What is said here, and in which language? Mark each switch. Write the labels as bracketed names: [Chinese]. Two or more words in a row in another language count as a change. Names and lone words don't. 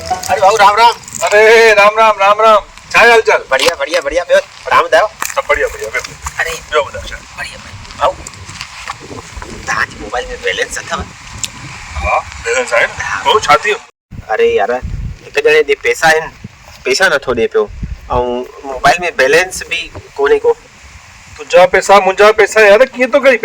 [Sindhi] अरे भाऊ राम राम। अरे राम राम राम राम। छा हाल चाल? बढ़िया बढ़िया बढ़िया। ॿियो राम ॿुधायो। सब बढ़िया बढ़िया। अरे ॿियो ॿुधायो छा? बढ़िया भाऊ तव्हांजे मोबाइल में बैलेंस अथव? हा बैलेंस आहे न। भाऊ छा थियो? अरे यार हिकु ॼणे ॾे पैसा आहिनि, पैसा नथो ॾे पियो ऐं मोबाइल में बैलेंस बि कोन्हे को। तुंहिंजा पैसा मुंहिंजा पैसा यार कीअं थो करी?